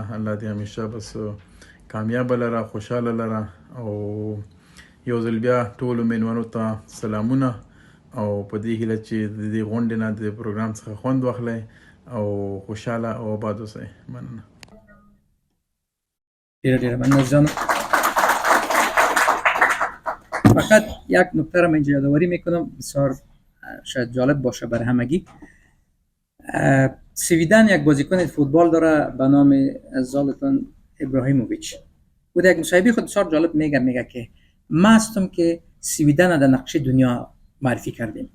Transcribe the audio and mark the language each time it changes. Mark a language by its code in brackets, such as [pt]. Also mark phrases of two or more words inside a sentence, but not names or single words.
[ps] الله دې همیشه بس کامیابه لره، خوشحاله لره. او یو ځل بیا ټولو میلمنو ته سلامونه او په دې هیله چې د دې غونډې نه د پروګرام څخه خوند واخلئ او خوشحاله او آباد اوسئ. مننه. ډېره مننه عزیزانو. [fa] فقط یک نکته را من اینجا یادآوری میکنم، بسیار شاید جالب باشه برای همگی. سویدن یک بازیکن فوتبال داره به نام زالاتان ابراهیموویچ. او در یک مصاحبه خود بسیار جالب میگه که ما هستم که سویدن در نقشه دنیا معرفی کردیم.